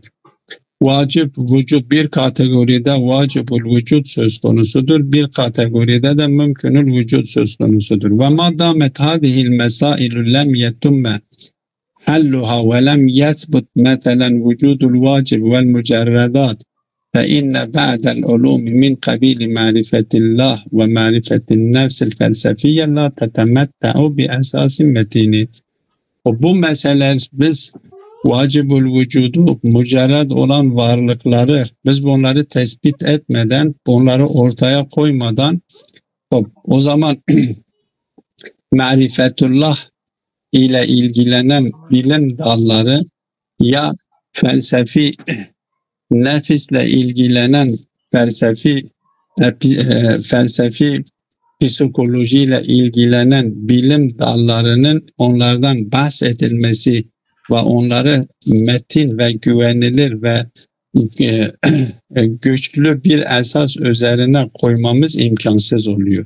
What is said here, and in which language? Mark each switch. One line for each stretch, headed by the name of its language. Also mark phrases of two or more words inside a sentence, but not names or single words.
Turkish: Vacip vücut, bir kategoride vacibul vücut söz konusudur, bir kategoride de mümkünül vücut söz konusudur.
Arabic: وما دامت هذه المسائل لم يتم حلها ولم يثبت مثلا وجود الواجب والمجردات فإن بعد العلوم من قبيل معرفة الله ومعرفة النفس الفلسفية لا تتمتع بأساس متين.
Turkish: Bu meseleler, biz vacibul vücudu, mücerred olan varlıkları, biz bunları tespit etmeden, bunları ortaya koymadan, o zaman marifetullah ile ilgilenen bilim dalları ya felsefi, nefisle ilgilenen felsefi psikolojiyle ilgilenen bilim dallarının onlardan bahsedilmesi ve onları metin ve güvenilir ve güçlü bir esas üzerine koymamız imkansız oluyor.